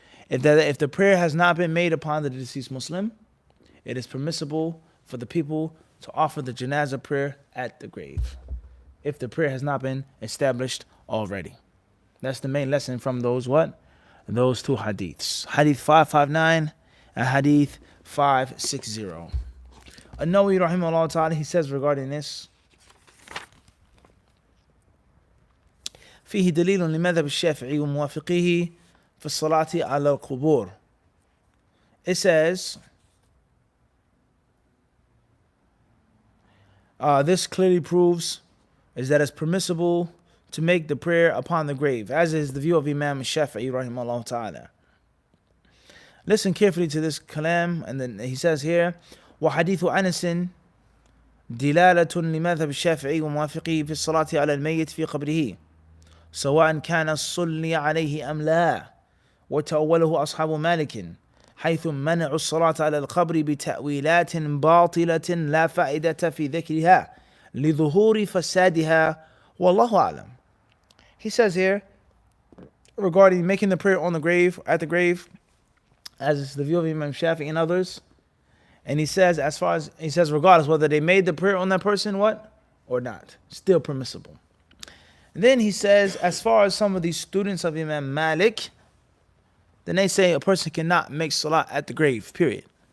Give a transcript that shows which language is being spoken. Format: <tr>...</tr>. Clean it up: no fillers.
<en>If the prayer has not been made upon the deceased Muslim, it is permissible for the people to offer the janazah prayer at the grave, if the prayer has not been established already. That's the main lesson from those two hadiths. Hadith 559 and Hadith 560. An-Nawawi rahimahullah ta'ala, he says regarding this,</en> <ar>فيه دليل لمذهب الشافعي وموافقيه في الصلاة على القبور.</ar> <en>It says, this clearly proves is that it's permissible to make the prayer upon the grave, as is the view of Imam Shafi'i rahimahullah ta'ala. Listen carefully to this kalam, and then he says here,</en> <ar>وحديث أنس دلالة لمذهب الشافعي وموافقيه في الصلاة على الميت في قبره سواء كان الصلي عليه أم لا، وتأوله أصحاب مالك حيث منعوا الصلاة على القبر بتأويلات باطلة لا فائدة في ذكرها لظهور فسادها والله أعلم.</ar> <en>He says here regarding making the prayer on the grave, at the grave, as is the view of Imam Shafi'i and others, and he says regardless whether they made the prayer on that person or not, still permissible. And then he says, as far as some of these students of Imam Malik, then they say a person cannot make salah at the grave, period.</en>